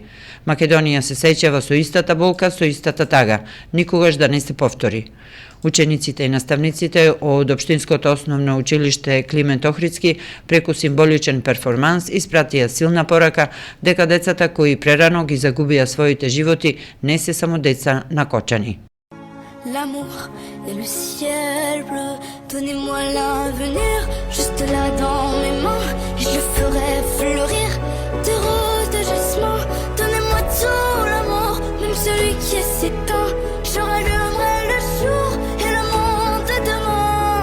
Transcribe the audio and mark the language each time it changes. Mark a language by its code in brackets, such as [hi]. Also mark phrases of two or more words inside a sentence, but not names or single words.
[mk] Македонија се сеќава со истата болка, со истата тага, никогаш да не се повтори. Учениците и наставниците од Општинското основно училиште Климент Охридски преку символичен перформанс испратија силна порака дека децата кои прерано ги загубија своите животи не се само деца на Кочани. [fr] L'amour et le ciel bleu, donnez-moi l'avenir, juste là dans mes mains, et je le ferai fleurir, des roses de jasmin, donnez-moi tout l'amour, même celui qui est s'éteint, je rallumerai le jour et le monde de demain.